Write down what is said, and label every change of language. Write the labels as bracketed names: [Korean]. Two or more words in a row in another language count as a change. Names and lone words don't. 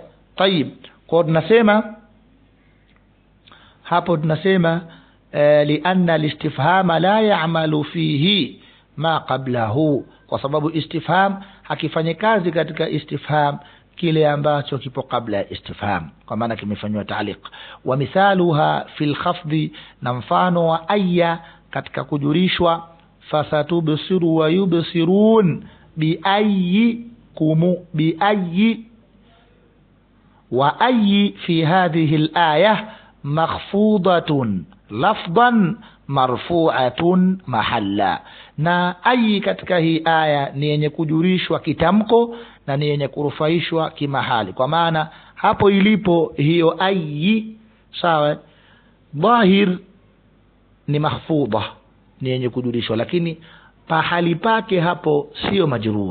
[Swahili] Tayib, kwa tunasema hapo, tunasema [Arabic] لأن الاستفهام لا يعمل فيه ما قبله, [Swahili] kwa sababu istifham hakifanyi kazi katika istifham kile ambacho kipo kabla ya istifham, kwa maana kimefanywa ta'liq. [Arabic] ومثالها في الخفض, [Swahili] na mfano wa ayya katika kujurishwa: [Arabic] فستبصر ويبصرون بأيكم بأي. وأي في هذه الآية مخفوضة لفظا مرفوعة محلا, [Swahili] na ayi katika hii aya ni yenye kujurishwa kitamko na ni yenye kurufaishwa kimahali. Kwa maana hapo ilipo hiyo ayi, sawa, dhahir ni mahfudha, ni yenye kujurishwa, lakini pahali pake hapo sio majrur.